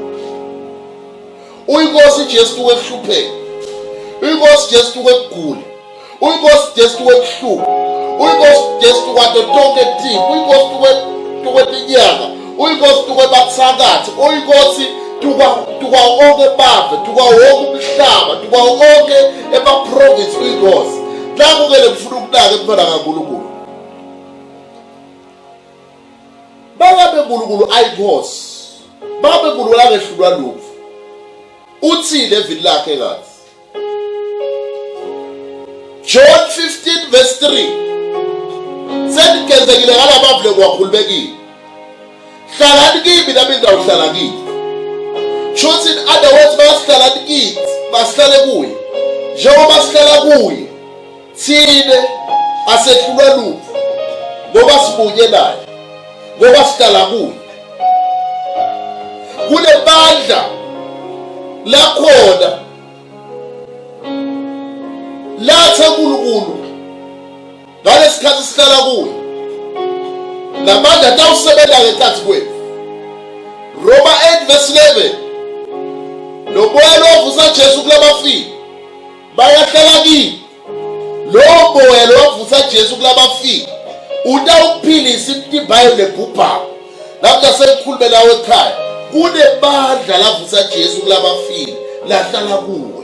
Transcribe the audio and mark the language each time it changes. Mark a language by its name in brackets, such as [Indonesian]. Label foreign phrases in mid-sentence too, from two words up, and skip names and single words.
[Swati] Uyinkosi Jesu tukwehlupheka. Uyinkosi Jesu tukwegula. Uyinkosi Jesu tukwehluka. Uyinkosi Jesu tukwato tonke tive. Uyinkosi tukwetinyanga. Uyinkosi tukwebathakathi. Uyinkosi tukwa onke bave, tukwa wonke umhlaba, tukwa onke ema-province uyinkosi. Nakho-ke ngifuna ukunaka emfana kaNkulunkulu. Bangabe uNkulunkulu ayinkosi. Bangabe uNkulunkulu akehlulwa lutho. Uthini evini lakhe ngathi? [English] John 15 verse 3. [Swati] Senigenzekile ngalabavule kwakhululekile. Hlalani kimi nami ngizawuhlala kini. Shothi [English] in other words [Swati] basihlala kithi basihlale kuye njengoba sihlala kuye thine asehlulwa lutho ngoba sibuye naye ngoba sihlala kuye kunebandla lakhona lathe uNkulunkulu ngalesikhathi sihlala kuye namandla atawusebenza ngenkathi kwethu. Roma 8 verse 11 lomoya lovusa Jesu kulabafile bayahlala kini. Lo moya lovusa Jesu kulabafile utawuphilisa imtimbayo nebhubhako. Lapho sekukhulume nawe ekhaya kunebandla lavusa Jesu kulabafile lahlala kuwe.